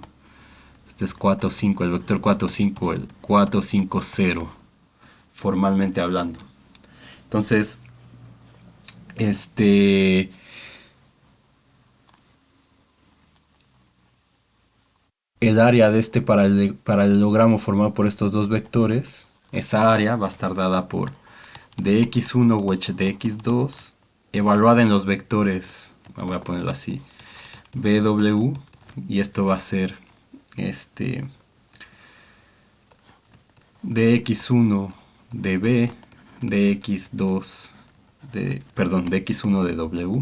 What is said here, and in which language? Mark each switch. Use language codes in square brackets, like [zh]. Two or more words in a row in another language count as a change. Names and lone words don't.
[es] Este es 4, 5, el vector 4, 5, el 4, 5, 0, formalmente hablando. Entonces, el área de este paralelogramo formado por estos dos vectores, esa área va a estar dada por dx1 wedge dx2, evaluada en los vectores, voy a ponerlo así, bw, y esto va a ser dx1 de b, dx2 perdón, dx1 de w.